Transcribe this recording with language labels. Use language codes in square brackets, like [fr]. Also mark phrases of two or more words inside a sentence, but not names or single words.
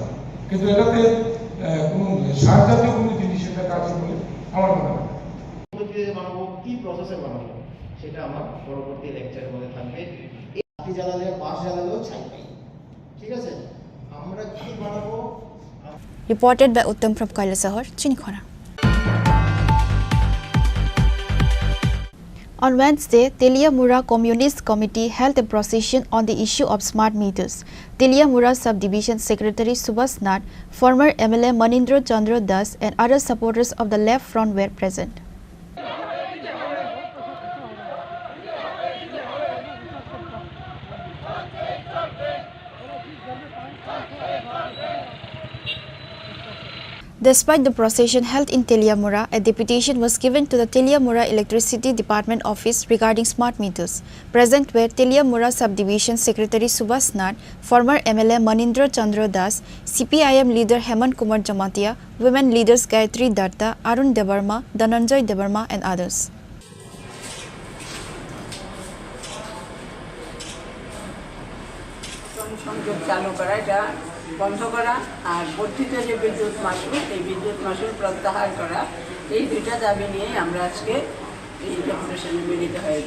[bn] কিন্তু এটাতে কোনো সার জাতীয় কোনো জিনিস এটাতে আছে বলে আমার মনে হয়। বানাবো, কি প্রসেসে বানাবো, সেটা আমার পরবর্তী লেকচারের মধ্যে থাকবে। মাটি জ্বালালে, বাঁশ জ্বালালেও ছাই পাই, ঠিক আছে? আমরা কি বানাবো? [en] Reported by Uttam from Kailasahar, Chinikhara. On Wednesday, Teliamura Communist Committee held a procession on the issue of smart meters. Teliamura Subdivision Secretary Subhas Nath, former MLA Manindra Chandra Das and other supporters of the left front were present. Despite the procession held in Teliamura, a deputation was given to the Teliamura Electricity Department office regarding smart meters. Present were Teliamura Subdivision Secretary Subhas Nath, former MLA Manindra Chandra Das, CPIM leader Hemant Kumar Jamatia, women leaders Gayatri Datta, Arun Debarma, Dhananjay Debarma and others. [bn] বন্ধ করা আর বর্ধিত যে বিদ্যুৎ মাশুল, এই বিদ্যুৎ মাশুল প্রত্যাহার করা, এই দুইটা দাবি নিয়ে আমরা আজকে এই ডেপুটেশনে মিলিত হয়েছি।